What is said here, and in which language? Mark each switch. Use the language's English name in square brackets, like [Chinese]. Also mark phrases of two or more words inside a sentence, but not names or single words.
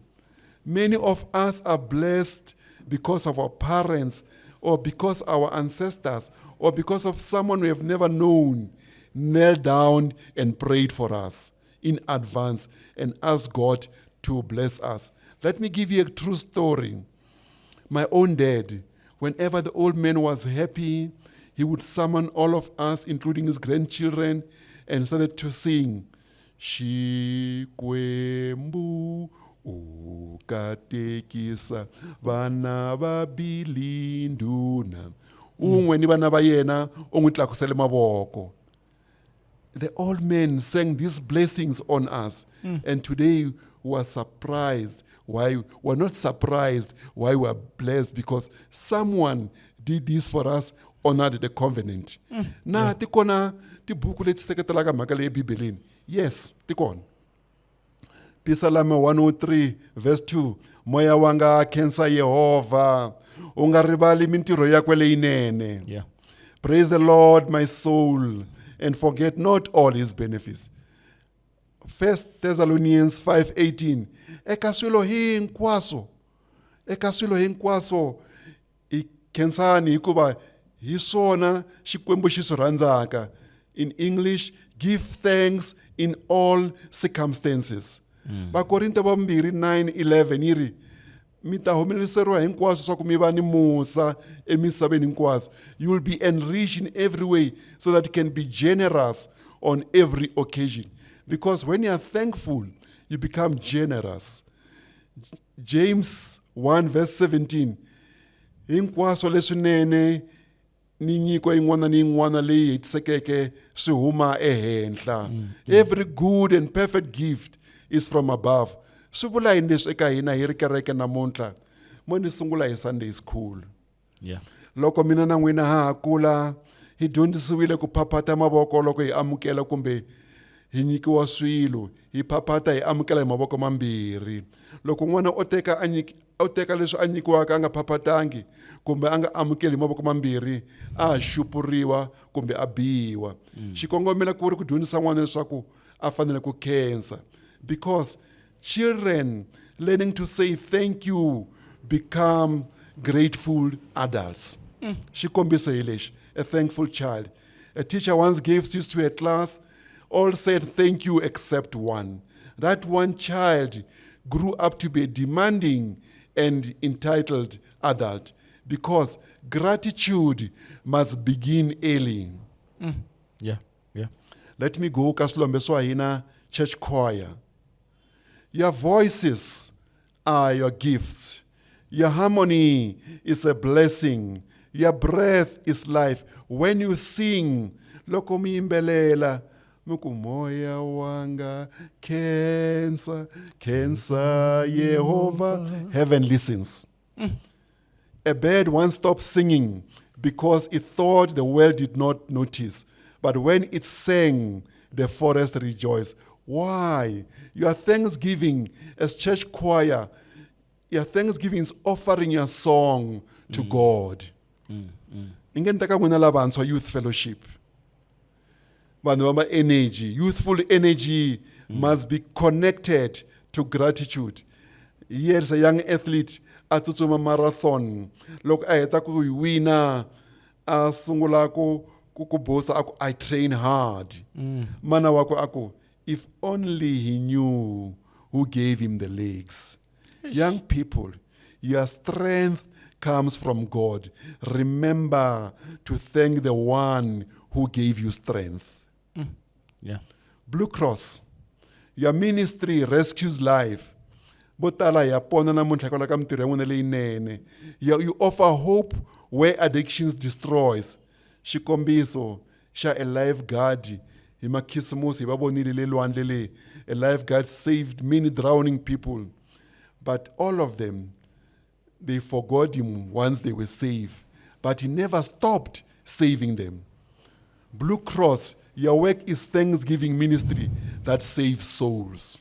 [English] Many of us are blessed because of our parents or because our ancestors or because of someone we have never known knelt down and prayed for us in advance and asked God to bless us. Let me give you a true story. My own dad, whenever the old man was happy, he would summon all of us, including his grandchildren, and started to sing, [Tsonga] "Shikwembu ukatekisa vana vabili nduna un'we ni vana va yena u n'wi tlakusele mavoko." [English] The old men sang these blessings on us, and today we are surprised. Why we're not surprised why we are blessed? Because someone did this for us, honored the covenant. [Tsonga] Na tikona tibuku leti seketelaka mhaka leyi ebibeleni. Yes, tikona. [English] Psalm 103 verse [Tsonga] 2, moya wanga khensa Yehova, unga rivali mintirho yakwe leyinene. [English] Yeah. Praise the Lord, my soul, and forget not all his benefits. 1 Thessalonians 5:18, [Tsonga] eka swilo hinkwaswo i khensani hikuva hi swona Xikwembu xi swi rhandzaka. [English] In English, give thanks in all circumstances. [Tsonga] Vakorinto va 2:9-11 yi ri, mi ta humeleriwa hinkwaswo swa ku mi va ni musa emisaveni hinkwaswo. [English] You will be enriched in every way so that you can be generous on every occasion. Because when you are thankful, you become generous. James 1 verse 17, [Tsonga] hinkwaswo leswinene ni nyiko yin'wana ni yin'wana leyi hetisekeke swi huma ehenhla. [English] Every good and perfect gift is from above. [Tsonga] Swi vula yini leswi eka hina hi ri kereke namuntlha mo ni sungula hi [English] Sunday school. Yeah. [Tsonga] Loko mina na n'wina ha kula hi dyondzisiwile ku phaphata mavoko loko hi amukela kumbe hi nyikiwa swilo, hi phaphata hi amukela hi mavoko mambirhi. Loko n'wana o teka leswi a nyikiwaka a nga phaphatangi kumbe a nga amukeli hi mavoko mambirhi, a xupuriwa kumbe a biwa. Xikongomelo ku ri ku dyondzisa n'wana leswaku a fanele ku khensa, [English] because children learning to say thank you become grateful adults. [Tsonga] Xikombiso hi lexi, [English] a thankful child. A teacher once gave sweets to a class. All said thank you except one. That one child grew up to be a demanding and entitled adult, because gratitude must begin early. Yeah. Yeah. Let me go [Tsonga] ka Swilombe swa hina [English] church choir. Your voices are your gifts. Your harmony is a blessing. Your breath is life. When you sing, [Tsonga] loko mi yimbelela, muku moya wanga khensa Yehovah. [English] Heaven listens. A bird once stopped singing because it thought the world did not notice. But when it sang, the forest rejoiced. Why? Your thanksgiving as church choir, your thanksgiving is offering your song to God. [Tsonga] Ingentaka n'wina lavantshwa [English] youth fellowship. [Tsonga] Vanhu va [English] energy, youthful energy must be connected to gratitude. Here's a young athlete [Tsonga] a tsutsuma [English] marathon. [Tsonga] Loko a heta ku wina, a sungula ku bosa aku [English] I train hard. [Tsonga] Mana wako aku, [English] if only he knew who gave him the legs. Young people, your strength comes from God. Remember to thank the one who gave you strength. Yeah. Blue Cross, your ministry rescues life. [Tsonga] Botala ya pona namuntlha kwala ka mintirho ya n'wina leyinene. [English] You offer hope where addictions destroys. [Tsonga] Xikombiso xa [English] a lifeguard [Tsonga] hi makhisimusi hi va vonile le lwandle le. [English] A lifeguard saved many drowning people. But all of them, they forgot him once they were saved. But he never stopped saving them. Blue Cross, your work is Thanksgiving ministry that saves souls.